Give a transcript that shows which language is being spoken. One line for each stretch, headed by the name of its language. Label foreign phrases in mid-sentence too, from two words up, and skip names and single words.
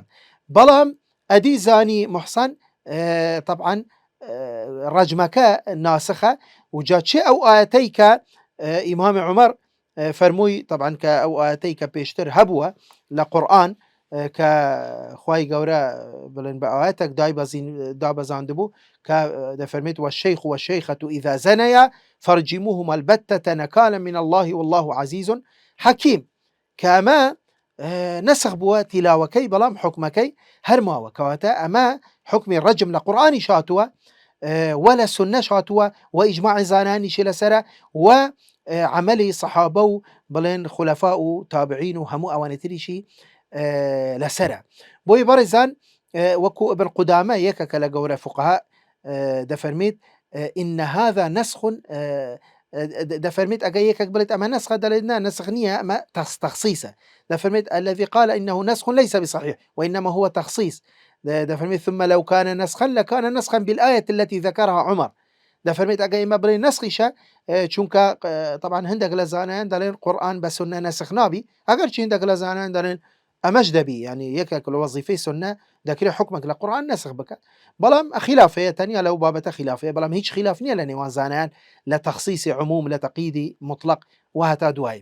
Central Kurdish: بەڵام ئەدی زانی محسن طبعا ڕەجمەکە ناسخە وجا چێ ئەو ئاەتەی کە ئیمامی عومەر فەرمووی طبعا کە ئەو ئاەتەی کە پێشتر هەبووە لە قورئان کە خوای گەورە بڵێن بە ئاەتێک دابەزاندبوو کە دەفەرمێت
Arabic: والشيخ والشيخة إذا زنيا فارجموهما البتة نكالا من الله والله عزيز حكيم
Central Kurdish: کە ئەمە نسخ بووە تیلاوەکەی بەڵام حکمەکەی هەرماوە کەواتە ئەمە حکمی ڕەجم لە قورئانی شاتووە وە لە سونەش هاتووە و ئیجماعی زانانیشی لەسەرە و عملی سەحابە و بڵێن خولەفا و تابعین و هەموو ئەوانەی تریشی لەسەرە. بۆی بەڕێزان وەکو ابن قودامە یەکێکە لە گەورە فوقها دەفەرمێت
Arabic: إن هذا نسخ
Central Kurdish: دەفەرمێت ئەگەر یەکێک بڵێت ئەمە نسخە دەڵێت نا نسخ نییە ئەمە تخصيصە.
Arabic: دەفەرمێت الذي قال إنه نسخ ليس بصحيح وإنما هو تخصيص. دەفەرمێت ثم لو كان نسخا لكان نسخا بالآية التي ذكرها عمر.
Central Kurdish: دەفەرمێت ئەگەر ئێمە بڵێ نسخیشە چونکە طبعا هەندێک لە زانایان دەڵێن قورئان بە سونە نسخ نابی ئەگەر چی هەندێک لە زانایان دەڵێن ئەمەش دەبی ینی یەکێک لە وەزیفەی سونە دەکرێت حکمێک لە قورئان نسخ بکات بەڵام خلافەیە تەنیا لەو بابەتە خلافەیە بەڵام هیچ خلاف نییە لە نێوان زانایان لە تەخصیصی عموم لە تەقییدی مطلق و هەتا دوایی.